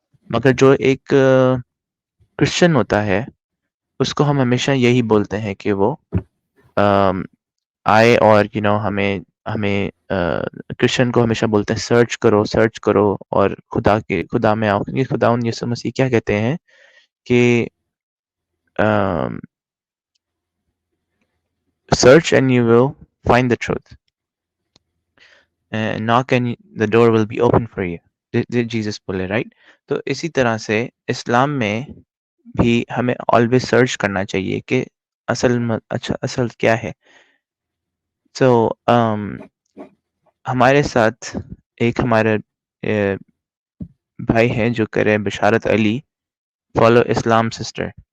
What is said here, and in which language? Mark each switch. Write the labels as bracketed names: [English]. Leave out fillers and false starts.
[Urdu] مگر جو ایک کرسچن ہوتا ہے اس کو ہم ہمیشہ یہی بولتے ہیں کہ وہ آئے, اور ہمیں کرسچن کو ہمیشہ بولتے ہیں سرچ کرو اور خدا میں آؤ. کیونکہ خدا یسوع مسیح کیا کہتے ہیں کہ [English] search and you will find the truth, knock and the door will be open for you, [Urdu] did Jesus بولے, رائٹ. تو اسی طرح سے اسلام میں بھی ہمیں always سرچ کرنا چاہیے کہ اصل کیا ہے. سو ہمارے ساتھ ایک ہمارے بھائی ہیں جو کرے بشارت علی, فالو اسلام سسٹر.